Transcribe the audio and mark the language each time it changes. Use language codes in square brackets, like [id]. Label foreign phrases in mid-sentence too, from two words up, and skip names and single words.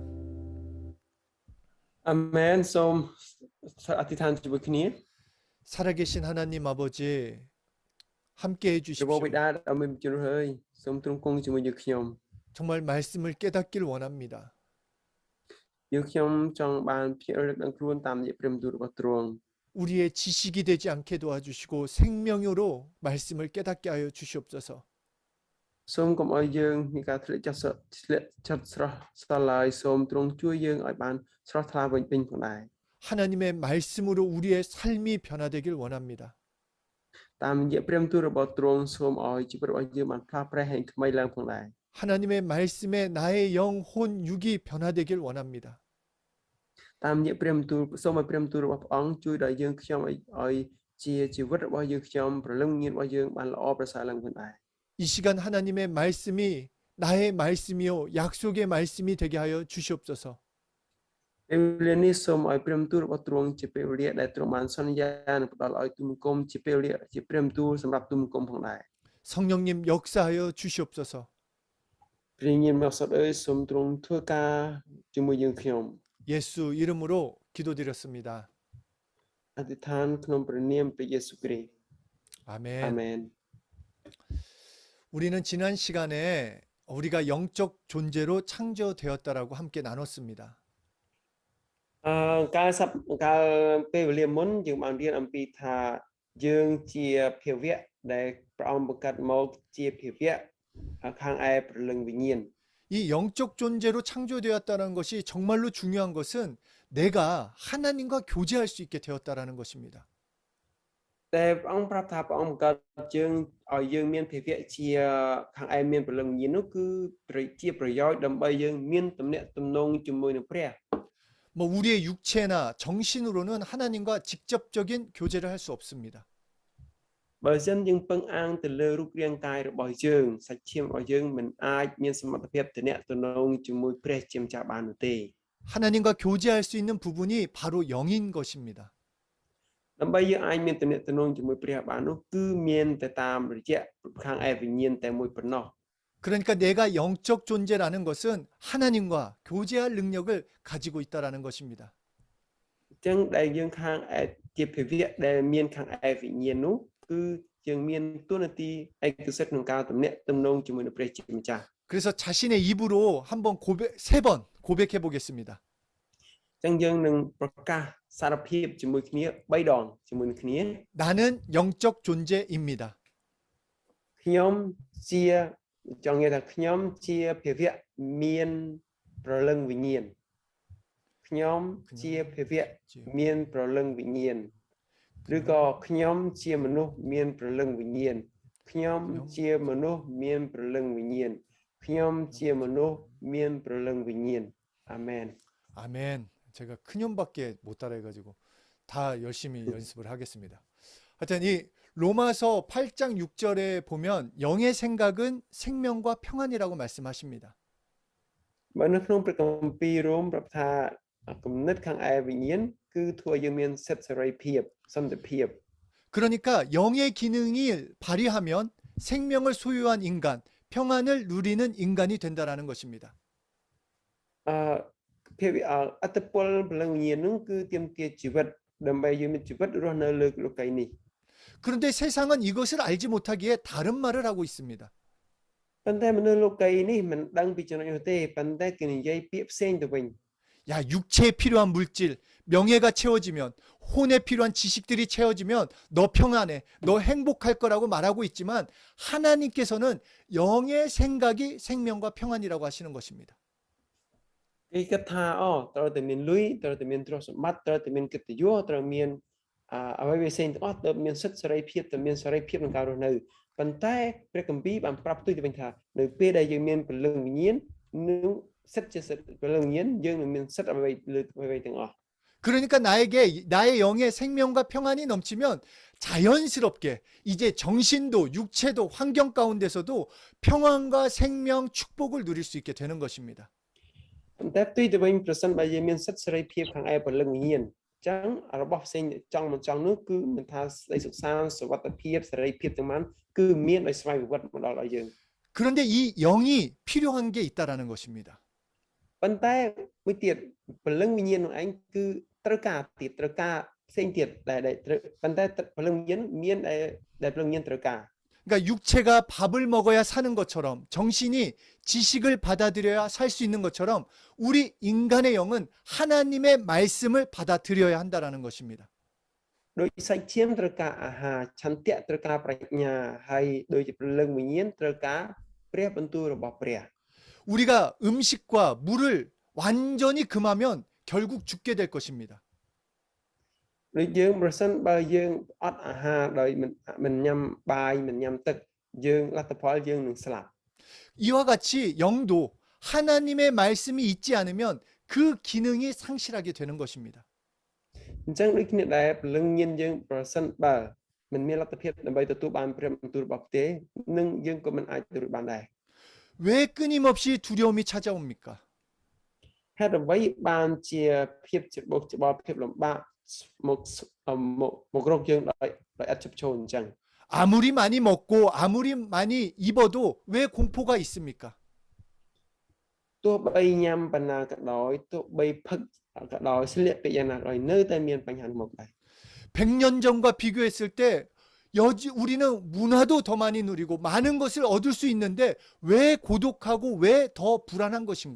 [km] Amen សូមអធិដ្ឋានជាមួយគ្នា [ko] 살아계신 하나님 아버지 함께 [km] ព្រះ [ko] 해주십시오. [km] បិតាដ៏មានជំនឿហើយសូមទ្រង់គង់ជាមួយយើងខ្ញុំ [ko] 정말 말씀을 깨닫길 원합니다. [km] យើងខ្ញុំចង់បានភាពរលឹកដល់ខ្លួនតាមរយៈព្រះបន្ទូលរបស់ទ្រង់ [ko] 우리의 지식이 되지 않게 도와주시고 생명으로 말씀을 깨닫게 하여 주시옵소서. [km] សូមកុំឲ្យយើងមានការធ្លាក់ចិត្តស្រស់ស្រាលឡើយសូមទ្រង់ជួយយើងឲ្យបានស្រស់ថ្លាវិញផងដែរ [ko] 하나님의 말씀으로 우리의 삶이 변화되길 원합니다. [km] តាមរយៈព្រះបន្ទូលរបស់ទ្រង់សូមឲ្យជីវិតរបស់យើងបានផ្លាស់ប្រែហើយថ្មីឡើងផងដែរ [ko] 하나님의 말씀에 나의 영, 혼, 육이 변화되길 원합니다. [km] តាមរយៈព្រះបន្ទូលសូមឲ្យព្រះបន្ទូលរបស់ព្រះអង្គជួយដល់យើងខ្ញុំឲ្យជាជីវិតរបស់យើងខ្ញុំប្រលឹងញាណរបស់យើងបានល្អប្រសើរឡើងផងដែរ [ko] 이 시간 하나님의 말씀이 나의 말씀이요 약속의 말씀이 되게 하여 주시옵소서. [km] ពេលវេលានេះសូមឲ្យព្រះបន្ទូលរបស់ទ្រង់ជាពេលវេលាដែលទ្រង់បានសន្យានឹងផ្ដល់ឲ្យទូលបង្គំជាពេលវេលាជាព្រះបន្ទូលសម្រាប់ទូលបង្គំផងដែរ [ko] 성령님 역사하여 주시옵소서. [km] ព្រះញាណមកសុទ្ធអើយសូមទ្រង់ធ្វើការជាមួយយើងខ្ញុំ [ko] 예수 이름으로 기도드렸습니다. [km] អធិដ្ឋានក្នុងព្រះនាមព្រះយេស៊ូវគ្រីស្ទ [ko] 아멘. [km] អាមែន [ko] 우리는 지난 시간에 우리가 영적 존재로 창조되었다라고 함께 나눴습니다. [km] កាលពេលវេលាមុនយើងបានរៀនអំពីថាយើងជាភាវៈដែលព្រះអង្គបង្កើតមកជាភាវៈខាងឯព្រលឹងវិញ្ញាណ [ko] 이 영적 존재로 창조되었다는 것이 정말로 중요한 것은 내가 하나님과 교제할 수 있게 되었다라는 것입니다. [km] តែព្រះអង្គប្រាប់ថាព្រះអង្គបង្កើតយើងឲ្យយើងមានភាវៈជាខាងឯមានព្រលឹងវិញ្ញាណនោះគឺជាប្រយោជន៍ដើម្បីយើងមានទំនាក់ទំនងជាមួយនឹងព្រះ [ko] 뭐 우리의 육체나 정신으로는 하나님과 직접적인 교제를 할 수 없습니다. [km] បើមិនយើងពឹងអាងទៅលើរូបរាងកាយរបស់យើងសាច់ឈាមរបស់យើងមិនអាចមានសមត្ថភាពទំនាក់ទំនងជាមួយព្រះជាម្ចាស់បាននោះទេ [ko] 하나님과 교제할 수 있는 부분이 바로 영인 것입니다. [km] ដើម្បីយើងអាចមានទំនាក់ទំនងជាមួយព្រះបាននោះគឺមានតែតាមរយៈខាងឯវិញ្ញាណតែមួយប៉ុណ្ណោះ [ko] 그러니까 내가 영적 존재라는 것은 하나님과 교제할 능력을 가지고 있다라는 것입니다. [km] អញ្ចឹងដែលយើងខាងឯជាភាវៈដែលមានខាងឯវិញ្ញាណនោះគឺយើងមានទួនាទីឯកសិទ្ធិក្នុងការទំនាក់ទំនងជាមួយនឹងព្រះជាម្ចាស់ [ko] 그래서 자신의 입으로 한번 세 번 고백해 보겠습니다. [km] អញ្ចឹងយើងនឹងប្រកាសសារភាពជាមួយគ្នា3ដងជាមួយនឹងគ្នា [ko] 나는 영적 존재입니다. [km] ខ្ញុំជាចង់និយាយថាខ្ញុំជាភាវៈមានប្រលឹងវិញ្ញាណខ្ញុំជាភាវៈមានប្រលឹងវិញ្ញាណឬក៏ខ្ញុំជាមនុស្សមានប្រលឹងវិញ្ញាណខ្ញុំជាមនុស្សមានប្រលឹងវិញ្ញាណខ្ញុំជាមនុស្សមានព្រលឹងវិញ្ញាណ 아멘. [ko] 아멘. 제가 큰형밖에 못 따라해가지고 다 열심히 연습을 하겠습니다. 하여튼 이 로마서 8장 6절에 보면 영의 생각은 생명과 평안이라고 말씀하십니다. [km] បើនៅក្នុងព្រះគម្ពីររ៉ូមប្រាប់ថាគំនិតខាងឯវិញ្ញាណគឺធ្វើឲ្យយើងមានសិទ្ធិសេរីភាពសន្តិភាព [ko] 그러니까 영의 기능이 발휘하면 생명을 소유한 인간, 평안을 누리는 인간이 된다라는 것입니다. [km] ភាពអត្តពលព្រលឹងវិញ្ញាណនោះគឺទាមទារជីវិតដើម្បីយើងមានជីវិតរស់នៅលើលោកីយ៍នេះ [ko] 그런데 세상은 이것을 알지 못하기에 다른 말을 하고 있습니다. [km] ប៉ុន្តែមនុស្សលោកីយ៍នេះមិនដឹងពីចំណុចនោះទេប៉ុន្តែគេនិយាយពាក្យផ្សេងទៅវិញ [ko] 야, 육체에 필요한 물질, 명예가 채워지면, 혼에 필요한 지식들이 채워지면 너 평안해, 너 행복할 거라고 말하고 있지만 하나님께서는 영의 생각이 생명과 평안이라고 하시는 것입니다. [km] គេគិតថាត្រូវតែមានលុយត្រូវតែមានទ្រព្យសម្បត្តិត្រូវតែមានកិត្តិយសត្រូវមានអ្វីផ្សេងទាំងអស់ត្រូវមានសិទ្ធិសេរីភាពត្រូវមានសេរីភាពក្នុងការរស់នៅប៉ុន្តែព្រះគម្ពីរបានប្រាប់ផ្ទុយទៅវិញថានៅពេលដែលយើងមានព្រលឹងវិញ្ញាណនឹងសិទ្ធិជាសិទ្ធិព្រលឹងវិញ្ញាណយើងនឹងមានសិទ្ធិអ្វីលើអ្វីទាំងអស់ [ko] 그러니까 나의 영의 생명과 평안이 넘치면 자연스럽게 이제 정신도 육체도 환경 가운데서도 평안과 생명, 축복을 누릴 수 있게 되는 것입니다. [km] ប៉ុន្តែផ្ទុយទៅវិញប្រសិនបើយើងមានសិទ្ធិសេរីភាពខាងឯព្រលឹងវិញ្ញាណអញ្ចឹងរបស់ផ្សេងចង់មិនចង់នោះគឺមិនថាស្ដីសុខសាន្តសុវត្ថិភាពសេរីភាពទាំងបានគឺមានដោយស្វ័យប្រវត្តិមកដល់ឲ្យយើង [ko] 그런데 이 영이 필요한 게 있다라는 것입니다. [km] ប៉ុន្តែមួយទៀតព្រលឹងវិញ្ញាណនោះឯងគឺត្រូវការទៀតត្រូវការផ្សេងទៀតដែលប៉ុន្តែព្រលឹងវិញ្ញាណមានដែលព្រលឹងវិញ្ញាណត្រូវការ [ko] 그러니까 육체가 밥을 먹어야 사는 것처럼 정신이 지식을 받아들여야 살 수 있는 것처럼 우리 인간의 영은 하나님의 말씀을 받아들여야 한다라는 것입니다. [km] ដោយសាច់ឈាមត្រូវការអាហារឆន្ទៈត្រូវការប្រាជ្ញាហើយដោយជាព្រលឹងវិញ្ញាណត្រូវការព្រះបន្ទូលរបស់ព្រះ [ko] 우리가 음식과 물을 완전히 금하면 결국 죽게 될 것입니다. [km] ដូចយើងប្រសិនបើយើងអត់អាហារដោយមិនញ៉ាំបាយមិនញ៉ាំទឹកយើងលទ្ធផលយើងនឹងស្លាប់ [ko] 이와 같이 영도 하나님의 말씀이 있지 않으면 그 기능이 상실하게 되는 것입니다. [km] អញ្ចឹងដូចគ្នាដែរព្រលឹងវិញ្ញាណយើងប្រសិនបើមិនមានលទ្ធភាពដើម្បីទទួលបានព្រះបន្ទូលរបស់ទេនឹងយើងក៏មិនអាចទទួលបានដែរ [ko] 왜 끊임없이 두려움이 찾아옵니까? [km] ហេតុអ្វីបានជាភាពច្បោកច្បល់ភាពលំបាកមករកយើងដោយអត់ជិបចូលអញ្ចឹង [ko] 아무리 많이 먹고 아무리 많이 입어도 왜 공포가 있습니까? [km] ទោះបីញ៉ាំបណ្ណាក៏ដោយទោះបីផឹកក៏ដោយស្លៀកពាក់យ៉ាងណាក៏ដោយនៅតែមានបញ្ហាមកដែរ [ko] 100년 전과 비교했을 때 우리는 문화도 더 많이 누리고 많은 것을 얻을 수 있는데 왜 고독하고 왜 더 불안한 것인가?